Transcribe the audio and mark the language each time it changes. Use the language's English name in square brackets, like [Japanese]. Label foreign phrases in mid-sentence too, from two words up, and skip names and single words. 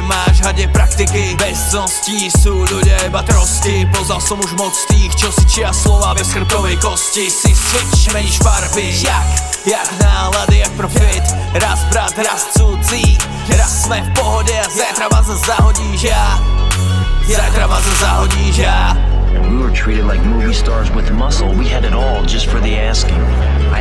[Slovak] Máš hade praktiky, bez cností sú ľudia iba trosti. Poznal som už moc tých, čo si čia slova bez chrbtovej kosti. Si switch, meníš farby, jak nálady, jak profit. Raz brat, raz cudzí, raz sme v pohode a zajtra ma zas zahodíš Zajtra ma zas zahodíš [English] We were treated like movie stars with muscle. We had it all just for the asking.